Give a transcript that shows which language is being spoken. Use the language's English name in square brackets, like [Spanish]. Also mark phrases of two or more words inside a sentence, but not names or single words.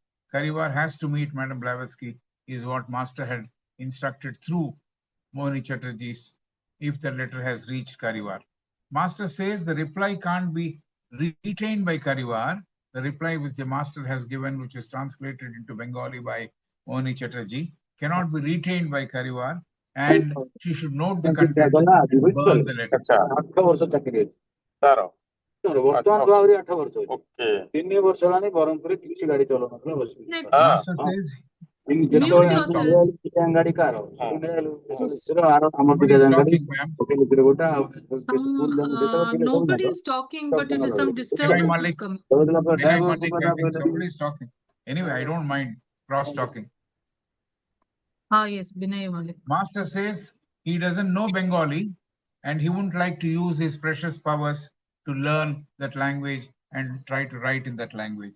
[English] Kariwar has to meet Madame Blavatsky, is what master had instructed through Mohini Chatterjee's, if the letter has reached Kariwar. Master says the reply can't be retained by Kariwar. The reply which the master has given, which is translated into Bengali by Mohini Chatterjee, cannot be retained by Kariwar, and she should note the contents and burn the letter. [Hindi] अच्छा [Odia] 8 ବର୍ଷ ଚାକିରି ଅଛି ତାର ବର୍ତ୍ତମାନ ତ ଆହୁରି 8 ବର୍ଷ ଅଛି ଓକେ 3 ବର୍ଷ ହେଲାଣି ବ୍ରହ୍ମପୁରରେ କିଛି ଗାଡି ଚଲାଉନଥିଲା ବସିକି [English] Master says [Odia] ଯେତେବେଳେ [English] yourself. [Odia] ଗାଡି କାର ଆମର [English] somebody [Odia] ଦିଟା [English] is [Odia] ଗାଡି [English] talking, ma'am. [Odia] ଭିତରେ ଗୋଟେ ଆଉ [English] Nobody is talking, but it is some disturbance is Malik. coming. Vinay Malik, I think somebody is talking. Anyway, I don't mind cross talking. Yes, Binay Malik. Master says he doesn't know Bengali and he wouldn't like to use his precious powers to learn that language and try to write in that language.